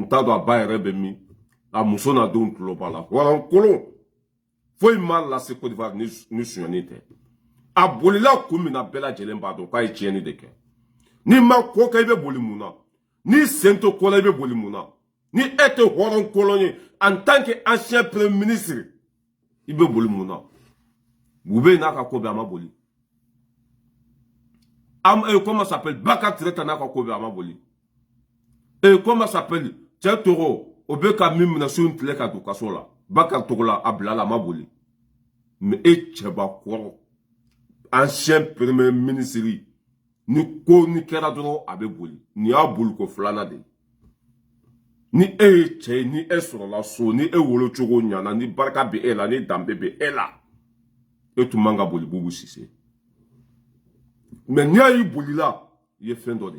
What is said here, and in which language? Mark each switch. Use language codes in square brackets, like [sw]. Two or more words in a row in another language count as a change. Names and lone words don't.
[bm] t'a dɔn a ba yɛrɛ bɛ min a muso n'a denw tulo b'a la walankolon foyi m'a lase Côte d'Ivoire ni suɲɛni tɛ a bolila kun min na bɛɛ lajɛlen b'a dɔn k'a ye tiɲɛni de kɛ ni ma ko kɛ i bɛ boli mun na ni sen to ko la i bɛ boli mun na ni e tɛ hɔrɔnkolon ye [fr] en tant que ancien premier ministre [bm] i bɛ boli mun na Boubé n'a ka ko bɛ a ma boli [fr] comment s'appelle [bm] Bakar Tireta n'a ka ko bɛ a ma boli [fr] comment s'appelle [bm] cɛ tɔgɔ o bɛ ka min minɛ su in tile ka don kaso la Bakar Togola a bila la a ma boli mais e cɛbakɔrɔ [fr] ancien premier ministre [bm] ni ko ni kɛra dɔrɔn a bɛ boli ni y'a boli ko filanan de ni e ye cɛ ye ni e sɔrɔla so ni e wolo cogo ɲana ni barika bɛ e la ni danbe bɛ e la e tun man ka boli Boubou Cissé mais n'i y'a y'i bolila i ye fɛn dɔ de